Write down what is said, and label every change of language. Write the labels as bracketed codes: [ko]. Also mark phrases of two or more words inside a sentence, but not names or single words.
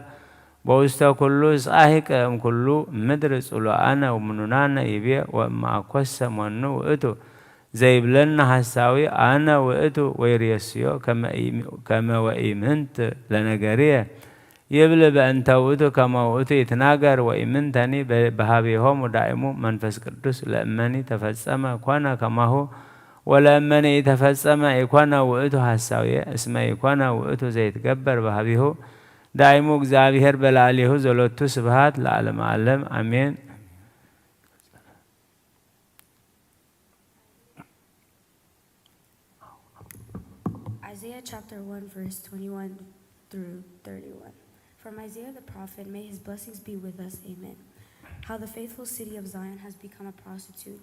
[gez] በውስተ ኩሉ ጻሒቅ እምኩሉ ምድር ጽሉአነ ወምኑናነ ይብየ ወእምአኰሰ መኑ ውእቱ ዘይብለና ሐሳዊ አነ ውእቱ ወይሬስዮ ከመ ወኢምንት ለነገርየ ይብል በእንተ ውእቱ ከመ ውእቱ ይትናገር ወኢምንተኒ በኀቤሆሙ ዳእሙ መንፈስ ቅዱስ ለእመኒ ተፈጸመ ኮነ ከማሁ ወለእመኒ ኢተፈጸመ ኢኮነ ውእቱ ሐሳውየ እስመ ኢኮነ ውእቱ ዘይትገበር በኀቤሁ ዳእሙ እግዚአብሔር በላዕሌሁ ዘሎቱ ስብሐት ለዓለመ ዓለም አሜን። [en] Isaiah chapter 1 verse 21 through 31. From Isaiah the prophet, may his blessings be with us. Amen. How the faithful city of Zion has become a prostitute.